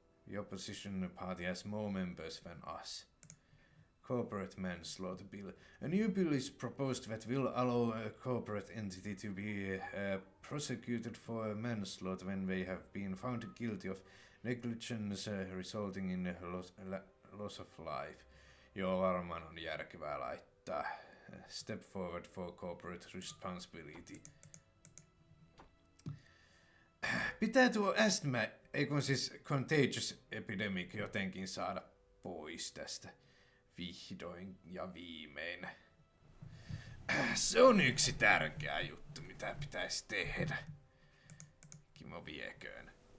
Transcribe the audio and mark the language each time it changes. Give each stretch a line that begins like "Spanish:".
English: The opposition party has more members than us. Corporate manslaughter bill. A new bill is proposed that will allow a corporate entity to be prosecuted for manslaughter when they have been found guilty of negligence resulting in loss of life.
Finnish: Joo, varmaan on järkevää laittaa.
English: Step forward for corporate responsibility.
Finnish: Pitää tuo asthma, ei kun siis
English: contagious epidemic
Finnish: jotenkin saada pois tästä vihdoin ja viimein. Se on yksi tärkeä juttu, mitä pitäisi tehdä. Kimmo vieköön.